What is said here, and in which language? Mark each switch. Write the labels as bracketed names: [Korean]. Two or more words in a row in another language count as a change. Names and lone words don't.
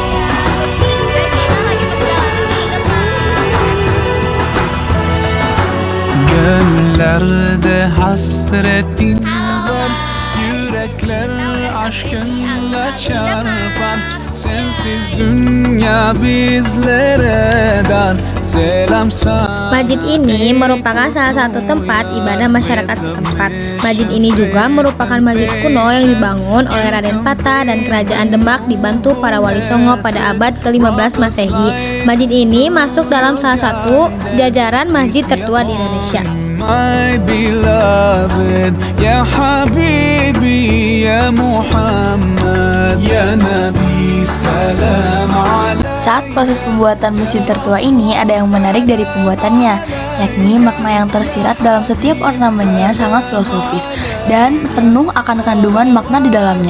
[Turkish] Gönüllerde hasretin var, yürekler aşkınla çarpar. Sensiz dünya bizlere dar. Selam sana. [Indonesian] Masjid ini merupakan salah satu tempat ibadah masyarakat setempat. Masjid ini juga merupakan masjid kuno yang dibangun oleh Raden Patah dan Kerajaan Demak dibantu para wali Songo pada abad ke-15 Masehi. Masjid ini masuk dalam salah satu jajaran masjid tertua di Indonesia. [English] My beloved, [Arabic] يا حبيبي، يا محمد، يا نبي، سلام عليكم. [Indonesian] Saat proses pembuatan masjid tertua ini ada yang menarik dari pembuatannya, yakni makna yang tersirat dalam setiap ornamennya sangat filosofis dan penuh akan kandungan makna di dalamnya.